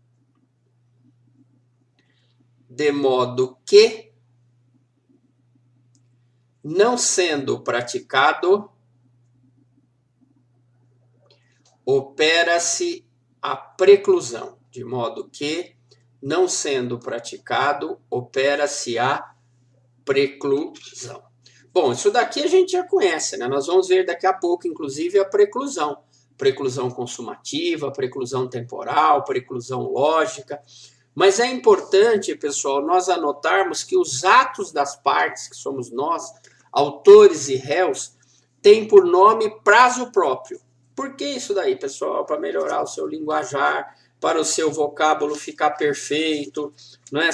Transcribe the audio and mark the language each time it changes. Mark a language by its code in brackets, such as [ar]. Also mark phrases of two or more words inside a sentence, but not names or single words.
[pt] De modo que, não sendo praticado, opera-se a preclusão. De modo que, não sendo praticado, opera-se a preclusão. Bom, isso daqui a gente já conhece, né? Nós vamos ver daqui a pouco, inclusive, a preclusão. Preclusão consumativa, preclusão temporal, preclusão lógica. Mas é importante, pessoal, nós anotarmos que os atos das partes, que somos nós, autores e réus, têm por nome prazo próprio. Por que isso daí, pessoal? Para melhorar o seu linguajar, para o seu vocábulo ficar perfeito, não é?